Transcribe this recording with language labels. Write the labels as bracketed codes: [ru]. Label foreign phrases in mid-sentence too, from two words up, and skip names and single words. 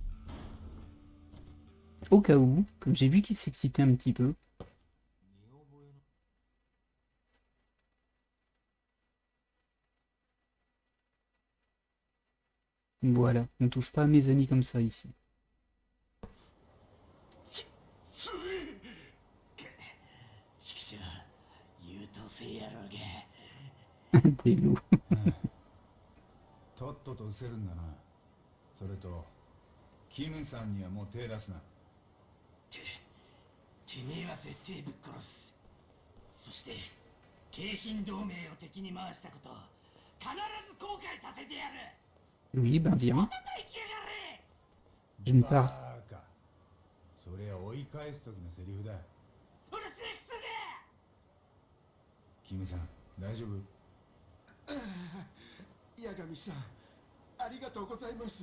[fr] Au cas où, comme j'ai vu qu'il s'excitait un petit peu. Voilà, on touche pas à mes amis comme ça ici. [ja] ちくしょう、優等生やろうが。 [fr] Des loups. [ja] とっとと失せるんだな。それと、キムさんにはもう手出すな。てめえは絶対ぶっ殺す。そして京浜同盟を敵に回したこと必ず後悔させてやる。 [fr] Oui, ben viens. [ja] 叩きやがれ。 [fr] Je ne [ja] バ [fr] pars. [ja] ーカ。それは追い返す時のセリフだ。うるせえくせで。キムさん、大丈夫？八神さん、ありがとうございます。